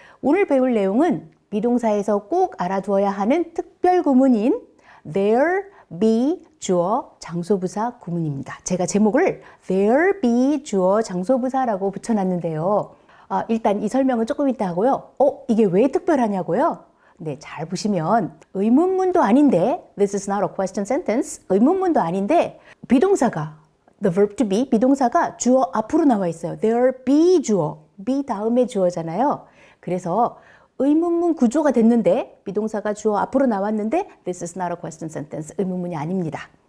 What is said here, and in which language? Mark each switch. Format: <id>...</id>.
<ko>오늘 배울 내용은 비동사에서 꼭 알아두어야 하는 특별 구문인 there, be, 주어, 장소부사 구문입니다. 제가 제목을 there, be, 주어, 장소부사라고 붙여놨는데요. 일단 이 설명은 조금 이따 하고요. 이게 왜 특별하냐고요? 네, 잘 보시면 의문문도 아닌데</ko> <en>this is not a question sentence.</en> <ko>의문문도 아닌데 비동사가 the verb to be, 비동사가 주어 앞으로 나와 있어요. there, be, 주어. be 다음에 주어잖아요. 그래서 의문문 구조가 됐는데 비동사가 주어 앞으로 나왔는데</ko> <en>this is not a question sentence.</en> <ko>의문문이 아닙니다.</ko>